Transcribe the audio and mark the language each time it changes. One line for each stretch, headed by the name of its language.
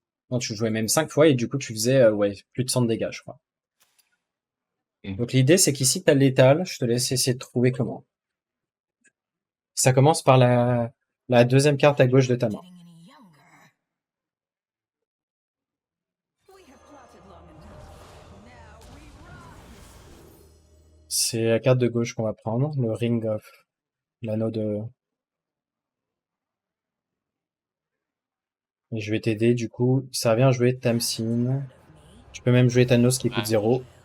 French: non, tu le jouais même 5 fois et du coup tu faisais ouais, plus de 100 de dégâts, je crois. Ok. Donc l'idée, c'est qu'ici, t'as létal. Je te laisse essayer de trouver comment. Ça commence par la deuxième carte à gauche de ta main.
English: Getting any younger. We have plotted long enough. Now we run.
French: C'est la carte de gauche qu'on va prendre, le
English: Ring of
French: l'anneau de... Et je vais t'aider, du coup, ça revient à jouer Tamsin. Tu peux même jouer Thanos qui coûte Ouais. 0.